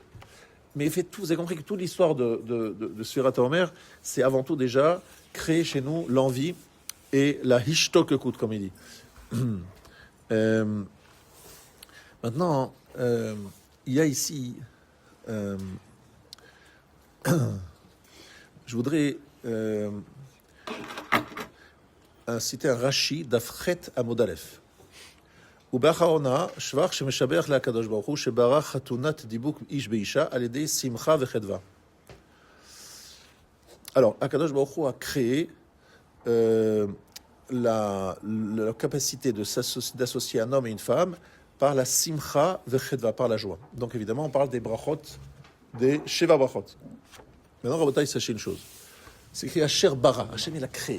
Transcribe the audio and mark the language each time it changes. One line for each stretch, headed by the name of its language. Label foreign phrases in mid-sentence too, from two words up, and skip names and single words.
French: Mais vous avez compris que toute l'histoire de
Hebrew: ספירת העומר,
French: c'est avant tout déjà créer chez nous l'envie et la hishtokekut, comme il dit. Maintenant, il y a ici... je voudrais citer un Rashi d'Afret
Hebrew: עמוד אלף. ובאחרונה, שבח שמשבח לקדוש ברוך הוא שברא חתונת דיבוק איש באישה על ידי שמחה וחדווה.
French: Alors, Akadosh Baruch Hu a créé la capacité d'associer un homme et une femme par la
Hebrew: שמחה וחדווה,
French: par la joie. Donc évidemment, on parle des brachot, des
Hebrew: שבע ברכות.
French: Maintenant, Rabotai, sachez une chose. C'est écrit
Hebrew: אשר ברא.
French: Hachem, il a créé.